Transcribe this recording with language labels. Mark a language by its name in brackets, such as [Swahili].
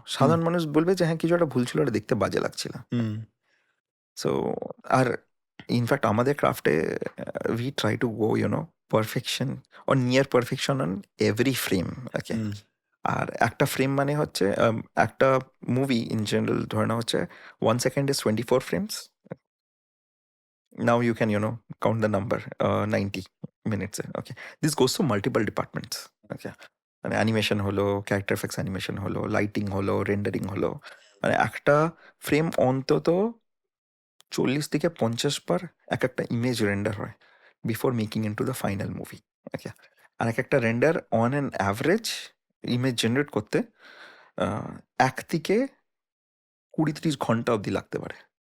[Bangla] সাধারণ মানুষ বলবে যে হ্যাঁ কিছু একটা ভুল ছিল, ওটা দেখতে বাজে লাগছিল। সো আর ইনফ্যাক্ট আমাদের ক্রাফটে [English] We try to go perfection or near perfection on every frame. [Bangla] ওকে, আর একটা ফ্রেম মানে হচ্ছে একটা মুভি ইন জেনারেল ধরে না হচ্ছে [English] 1 second is 24 frames. Now you can count the number 90 minutes. Okay, this goes to multiple departments. [Bangla] Okay, মানে animation হলো, character effects animation হলো, লাইটিং হলো, রেন্ডারিং হলো, মানে একটা ফ্রেম অন্তত 40 থেকে 50 বার এক একটা ইমেজ রেন্ডার হয় [English] Before making into the final movie. [Bangla] ওকে, আর এক একটা render [English] on an average [Bangla] image generate করতে 1 থেকে 20-30 ঘন্টা অবধি লাগতে পারে